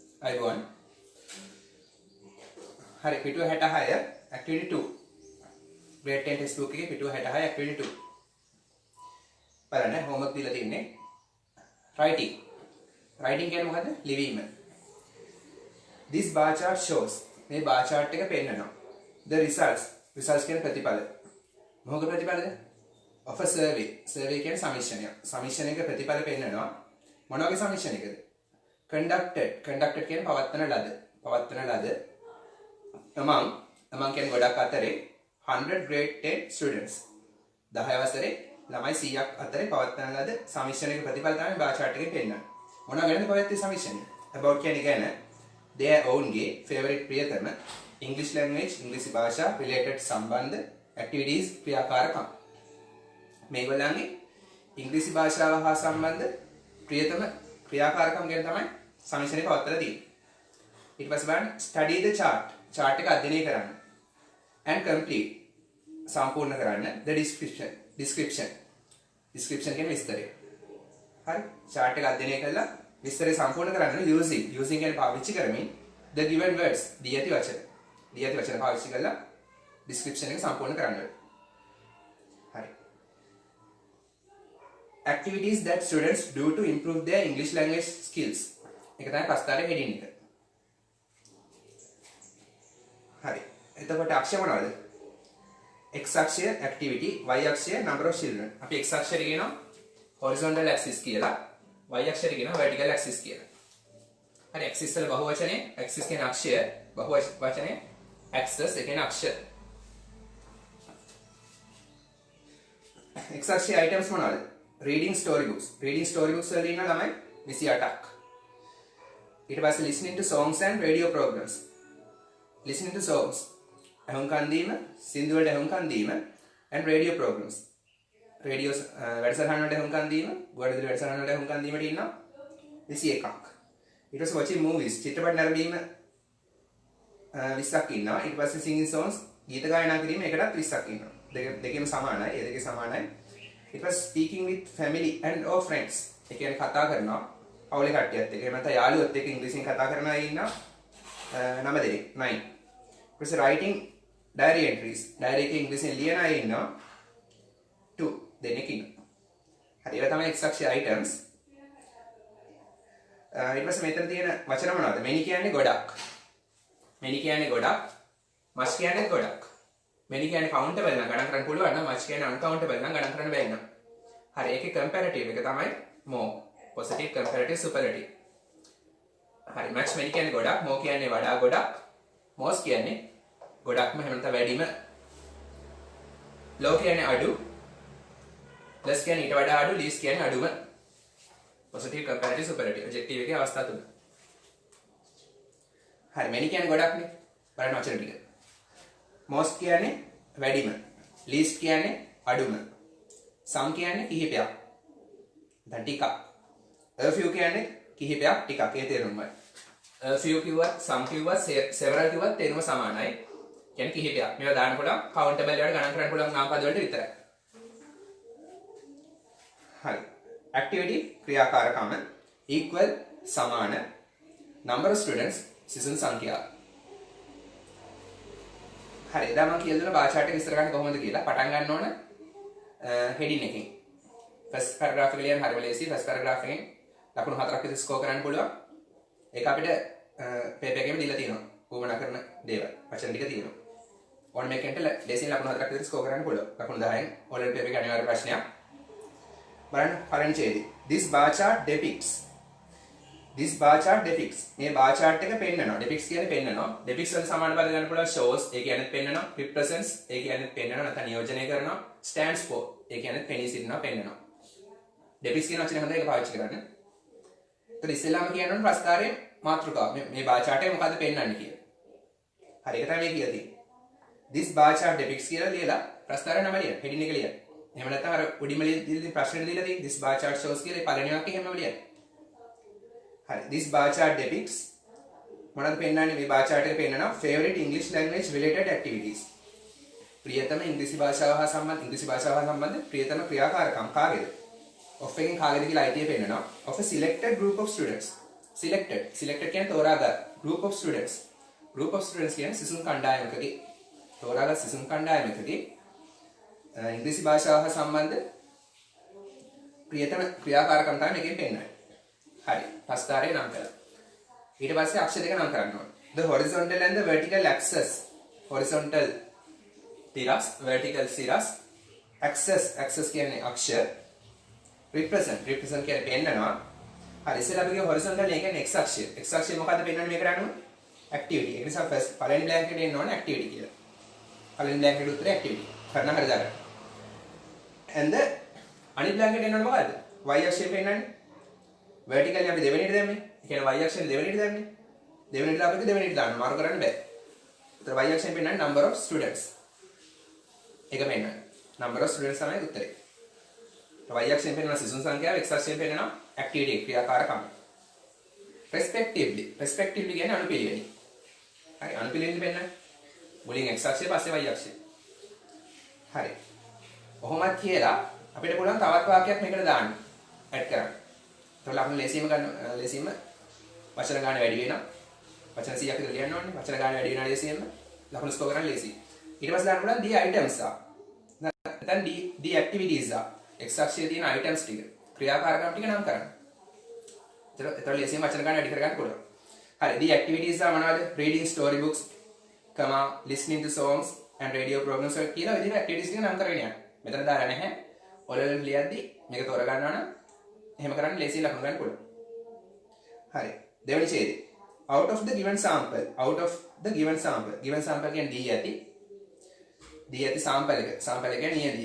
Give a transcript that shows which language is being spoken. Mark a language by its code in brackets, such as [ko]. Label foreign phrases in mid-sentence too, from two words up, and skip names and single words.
[si] අයිබෝන් හරි පිටුව 66 [en] activity 2 grade 10 test book [si] එකේ පිටුව 66 activity 2 බලන්න homework දීලා තින්නේ writing කියන්නේ මොකද්ද ලිවීම [en] this bar chart [si] shows මේ [en] bar chart [si] එක පෙන්නනවා [en] the results [si] කියන්නේ ප්‍රතිඵල මොකද ප්‍රතිඵලද [en] of a survey [si] කියන්නේ සමීක්ෂණය එක ප්‍රතිඵල පෙන්නනවා මොන වගේ සමීක්ෂණයකද conducted කියන්නේ පවත්වන ලද among කියන්නේ ගොඩක් අතරේ [en] 100 grade 10 students [si] 10 වසරේ ළමයි 100ක් අතරේ පවත්වන ලද සමීක්ෂණයක ප්‍රතිඵල තමයි [en] bar chart [si] එකේ පෙන්නන්නේ මොනවා ගැනද පවත්වන සමීක්ෂණය about කියන්නේ ගැන [en] their own [si] ගේ favorite ප්‍රියතම [en] English language [si] ඉංග්‍රීසි භාෂා related සම්බන්ධ activities ක්‍රියාකාරකම් මේගොල්ලන්ගේ ඉංග්‍රීසි භාෂාව හා සම්බන්ධ ප්‍රියතම ක්‍රියාකාරකම් ගැන තමයි සමීක්ෂණය පවත්වලා තියෙන්නේ. ඊට පස්සේ බලන්න [en] study the chart [si] එක අධ්‍යයනය කරන්න [en] and complete [si] සම්පූර්ණ කරන්න [en] the description [si] කියන්නේ විස්තරය. හරි chart එක අධ්‍යයනය කරලා විස්තරය සම්පූර්ණ කරන්න using කියන්නේ පාවිච්චි කරමින් [en] the given words [si] දී ඇති වචන පාවිච්චි කරලා description එක සම්පූර්ණ කරන්න. [en] හරි activities that students do to improve their English language skills [si] එක තමයි ප්‍රස්තාරයේ heading එක. හරි එතකොට අක්ෂය මොනවද? [en] x අක්ෂය activity y අක්ෂය number of children. [si] අපි x අක්ෂයට කියනවා [en] horizontal axis [si] කියලා y අක්ෂයට කියනවා [en] vertical axis [si] කියලා. හරි axis වල බහුවචනේ axis කියන අක්ෂය බහුවචනේ axis ඒ කියන්නේ අක්ෂ. x අක්ෂයේ items මොනවද? [en] reading storybooks [si] වල ඉන්න ළමයි 28ක්. ඊට පස්සේ [en] listening to songs and radio programs. listening to songs [si] ඇහුම්කන් දීම සින්දු වලට ඇහුම්කන් දීම [en] and radio programs [si] රේඩියෝ වැඩසටහන් වලට ඇහුම්කන් දීම ගුවන්විදුලි වැඩසටහන් වලට ඇහුම්කන් දීමට ඉන්නවා 21ක්. ඊට පස්සේ [en] watching movies [si] චිත්‍රපට නැරඹීම 20ක් ඉන්නවා. ඊට පස්සේ [en] singing songs [si] ගීත ගායනා කිරීම එකටත් 20ක් ඉන්නවා. දෙකේම සමානයි. ඒ දෙකේ සමානයි. ඊට පස්සේ [en] speaking with family and or friends [si] ඒ කියන්නේ කතා කරනවා පවුලේ කට්ටියත් එක්ක එහෙම නැත්නම් යාළුවොත් එක්ක ඉංග්‍රීසියෙන් කතා කරන අය ඉන්නවා 9 දෙනෙක් 9. ඊට පස්සේ [en] writing diary entries [si] diary එකේ ඉංග්‍රීසියෙන් ලියන අය ඉන්නවා 2 දෙනෙක් ඉන්නවා. හරි ඒවා තමයි x අක්ෂයේ items. ඊට පස්සේ මෙතන තියෙන වචන මොනවද? many කියන්නේ ගොඩක්. much කියන්නේ ගොඩක්. many කියන්නේ countable නම් ගණන් කරන්න පුළුවන් නම් much කියන්නේ uncountable නම් ගණන් කරන්න බැහැ නේද? හරි ඒකේ comparative එක තමයි more. [en] positive comparative superlative. [si] හරි [en] much many [si] කියන්නේ ගොඩක්, more කියන්නේ වඩා ගොඩක්, most කියන්නේ ගොඩක්ම එහෙම නැත්නම් වැඩිම. low කියන්නේ අඩු, less කියන්නේ ඊට වඩා අඩු, least කියන්නේ අඩුම. [en] positive comparative superlative adjective [si] එකේ අවස්ථා තුන. හරි many කියන්නේ ගොඩක්නේ. බලන්න වචන ටික. most කියන්නේ වැඩිම, least කියන්නේ අඩුම, some කියන්නේ කිහිපයක්. දැන් ටිකක්. [en] a few [si] කියන්නේ කිහිපයක් ටිකක් ඒ තේරුමයි. [en] a few [si] කිව්වත් some කිව්වත් several කිව්වත් තේරුම සමානයි. කියන්නේ කිහිපයක්. මේවා දාන්න පුළුවන් countable වලට ගණන් කරන්න පුළුවන් නාම පද වලට විතරයි. හරි. activity ක්‍රියාකාරකම equal සමාන [en] number of students [si] සිසුන් සංඛ්‍යාව. හරි එදා මම කියලා දුන්නා [en] bar chart [si] එක විස්තර කරන්න කොහොමද කියලා. පටන් ගන්න ඕන heading එකෙන්. [en] first paragraph [si] එක ලියන්න හරිම ලේසියි. [en] first paragraph [si] එකෙන් ලකුණු 4ක් විතර ස්කෝර් කරන්න පුළුවන්. ඒක අපිට paper එකේම දීලා තියෙනවා. වුණා කරන දේවල්. වචන ටික තියෙනවා. ඕන මේකෙන්ට ලේසියෙන් ලකුණු 4ක් විතර ස්කෝර් කරන්න පුළුවන්. ලකුණු 10න් already paper එකේ අනිවාර්ය ප්‍රශ්නයක්. බලන්න පළවෙනි ඡේදය. [en] This bar chart depicts [si] මේ [en] bar chart [si] එක පෙන්නනවා. depicts කියන්නේ පෙන්නනවා. depicts වල සමාන පද ගන්න පුළුවන් shows ඒ කියන්නේ පෙන්නනවා. represents ඒ කියන්නේ පෙන්නනවා නැත්නම් නියෝජනය කරනවා. [en] stands for [si] ඒ කියන්නේ පෙනී සිටිනවා පෙන්නනවා. depicts කියන වචනේ හොඳයි ඒක පාවිච්චි කරන්න. ඒත් ඉස්සෙල්ලාම කියන්න ඕන ප්‍රස්තාරයේ මාතෘකාව. මේ [en] bar chart [si] එක මොකද්ද පෙන්නන්නේ කියලා. හරි ඒක තමයි කියලා තියෙන්නේ. [en] this bar chart depicts [si] කියලා ලියලා ප්‍රස්තාරය නම ලියන්න. heading එක ලියන්න. එහෙම නැත්නම් අර උඩින්ම ලියලා ප්‍රශ්නෙට දීලා තියෙන්නේ [en] this bar chart shows [si] කියලා පළවෙනි වාක්‍යය හැමම ලියන්න. හරි [en] this bar chart depicts [si] මොනවද පෙන්නන්නේ මේ [en] bar chart [si] එක පෙන්නනවා [en] favorite English language related activities. [si] ප්‍රියතම ඉංග්‍රීසි භාෂාව හා සම්බන්ධ ප්‍රියතම ක්‍රියාකාරකම් කාගේද? of එකෙන් කාගේද කියලා අයිතිය පෙන්නනවා. [en] of a selected group of students [si] selected කියන්නේ තෝරාගත් [en] group of students [si] කියන්නේ සිසුන් කණ්ඩායමකගේ තෝරාගත් සිසුන් කණ්ඩායමකගේ ඉංග්‍රීසි භාෂාව හා සම්බන්ධ ප්‍රියතම ක්‍රියාකාරකම් තමයි මේකෙන් පෙන්නන්නේ. හරි. පස්තාරේ නම් කළා. ඊට පස්සේ අක්ෂර දෙක නම් කරන්න ඕනේ. [en] The horizontal and the vertical axis. [si] Horizontal තිරස්, vertical සිරස්, axis කියන්නේ අක්ෂර. represent කියන්නේ පෙන්නනවා. හරි. ඉතින් අපි horizontal එක කියන්නේ x අක්ෂය. x අක්ෂය මොකද්ද පෙන්වන්නේ මේකට අනුව? activity. ඒ නිසා first පළවෙනි blank එකට එන්න ඕනේ activity කියලා. පළවෙනි blank එකට උත්තරේ activity. කරන හරිය දාගන්න. [en] and the [si] අනිත් blank එකට එන්න ඕනේ මොකද්ද? y අක්ෂය පෙන්වන්නේ. vertically අපි දෙවෙනිට දැම්මේ. ඒ කියන්නේ y අක්ෂයෙන් දෙවෙනිට දැම්මේ. දෙවෙනිට දාපෙක දෙවෙනිට දාන්න මාරු කරන්න බෑ. උත්තර y අක්ෂයෙන් පෙන්වන්නේ [en] number of students. [si] ඒක පෙන්වන්නේ. [en] number of students [si] තමයි උත්තරේ. y අක්ෂයෙන් පෙන්වන සිසුන් සංඛ්‍යාව, x අක්ෂයෙන් පෙන්වන activity ක්‍රියාකාරකම්. respectively කියන්නේ අනුපිළිවෙලින්. හරි අනුපිළිවෙලින් පෙන්වන්නේ. මුලින් x අක්ෂය පස්සේ y අක්ෂය. හරි. කොහොමද කියලා අපිට පුළුවන් තවත් වාක්‍යයක් මේකට දාන්න. ඇඩ් කරන්න. ඒතකොට අපි ලේසියෙම වචන ගන්න වැඩි වෙනවා. වචන 100ක් විතර ලියන්න ඕනේ. වචන ගන්න වැඩි වෙනවා ලේසියෙම. ලකුණු ස්කෝර් කරන්න ලේසියි. ඊට පස්සේ දාන්න පුළුවන් [en] the items are. [si] නැත්නම් [en] the activities are. [si] x අක්ෂයේ තියෙන items ටික ක්‍රියාකාරකම් ටික නම් කරන්න. ඒතකොට ලේසියෙම වචන ගන්න වැඩි කරගන්න පුළුවන්. හරි. [en] the activities are [si] මොනවද? [en] reading story books, listening to songs and radio programs [si] කියලා විදිහට activities ටික නම් කරගෙන යන්න. මෙතන දාලා නැහැ. ඔයාලා ලියද්දි මේක තෝරගන්නවා නම් එහෙම කරන්න ලේසියෙන් ලකුණු ගන්න පුළුවන්. හරි. දෙවෙනි ඡේදය. [en] out of the given sample given sample [si] කියන්නේ දී ඇති sample එක කියන්නේ නියදිය.